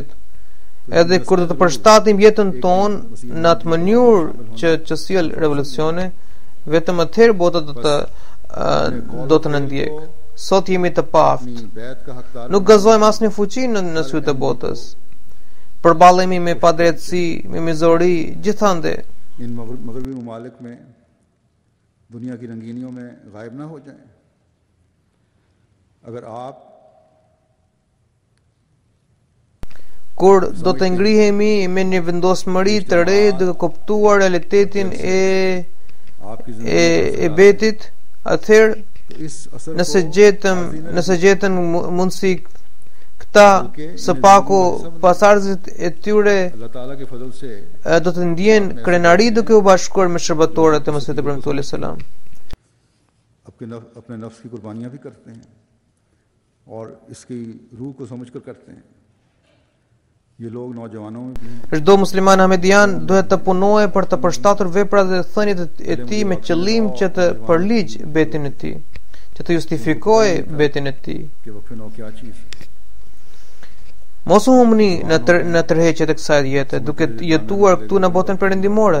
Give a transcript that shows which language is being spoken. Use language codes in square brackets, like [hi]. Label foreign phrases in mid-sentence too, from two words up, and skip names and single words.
[sq] Edhe kur do të përshtatim jetën tonë në atë mënyrë që sjell revolucione, vetëm atëherë bota do të na ndjekë. Sot jemi të paftë. Nuk gëzojmë asnjë fuqi në sytë e botës. Përballemi me padrejtësi, me mizori, gjithandë. [ur] ان مغربی ممالک میں دنیا کی رنگینیوں میں غائب نہ ہو جائیں. اگر آپ [sq] kur do të ngrihemi me një vendosmëri të re duke kuptuar realitetin e betit, atëherë nëse gjetëm mundësi këta së paku pasardhësit e tyre do të ndjen krenari duke u bashkuar me shërbëtorët e mësimit të premtuar [ar] عليه السلام. [ur] اپنے نفس کی قربانیاں بھی کرتے ہیں اور اس کی روح کو سمجھ کر کرتے ہیں. [sq] Çdo musliman ahmedian duhet të punojë për të përshtatur veprat dhe thëniet e tij me qëllim që të përligj betin e tij, që të justifikojë betin e tij. Mos u humni në tërheqjet e kësaj jete, duke jetuar këtu në botën perëndimore.